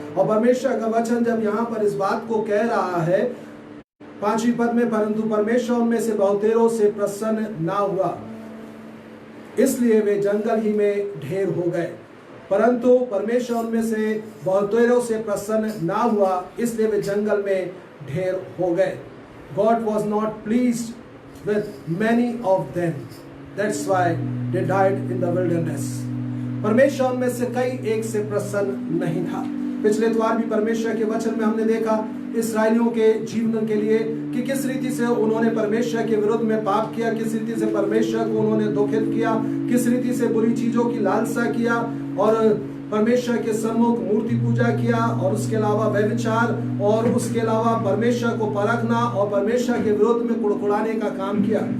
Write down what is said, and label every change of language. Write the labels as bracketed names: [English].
[Hindi] और परमेश्वर का वचन जब यहाँ पर इस बात को कह रहा है 5वीं पद में, परंतु परमेश्वर उनमें से बहुतेरों से प्रसन्न ना हुआ इसलिए वे जंगल ही में ढेर हो गए। परंतु परमेश्वर उनमें से बहुतेरों से प्रसन्न ना हुआ इसलिए वे जंगल में ढेर हो गए। [English] God was not pleased with many of them. That's why they died in the wilderness. [Hindi] परमेश्वर उनमें से कई एक से प्रसन्न नहीं था। पिछले इतवार भी परमेश्वर के वचन में हमने देखा इस्राएलियों के जीवन के लिए कि किस रीति से उन्होंने परमेश्वर के विरुद्ध में पाप किया, किस रीति से परमेश्वर को उन्होंने दुखित किया, किस रीति से बुरी चीजों की लालसा किया और परमेश्वर के सम्मुख मूर्ति पूजा किया और उसके अलावा व्यभिचार और उसके अलावा परमेश्वर को परखना और परमेश्वर के विरोध में कुड़कुड़ाने का काम किया।